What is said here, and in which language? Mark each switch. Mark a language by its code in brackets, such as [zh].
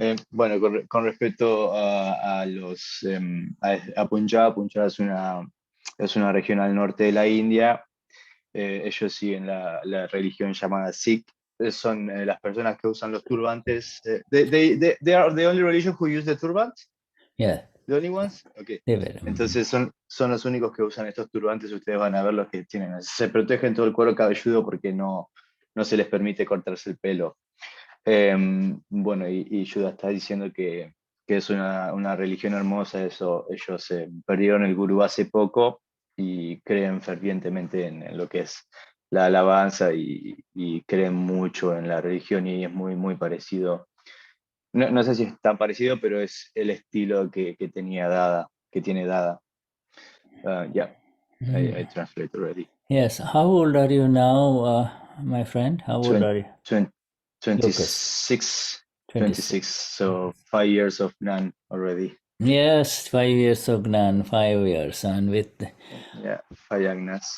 [es] Bueno, con respecto a los a Punjab, Punjab es una región al norte de la India. Ellos siguen la religión llamada Sikh. Son las personas que usan los turbantes. [en] They are the only religion who use the turbans. Yeah. The only ones. Okay. [es] Entonces son los únicos que usan estos turbantes. Ustedes van a ver los que tienen. Se protegen todo el cuero cabelludo porque no se les permite cortarse el pelo. Bueno, y Shuddha está diciendo que es una religión hermosa. Eso, ellos perdieron el gurú hace poco y creen fervientemente en lo que es la alabanza y creen mucho en la religión, y es muy, muy parecido. No sé si es tan parecido, pero es el estilo que tiene Dada. [en] Yeah, I translate already. Yes. How old are you now, my friend? How old are you? 26. 26. So 5 years of Gnan already. Yes, 5 years of Gnan, 5 years, and with 5 Agnas.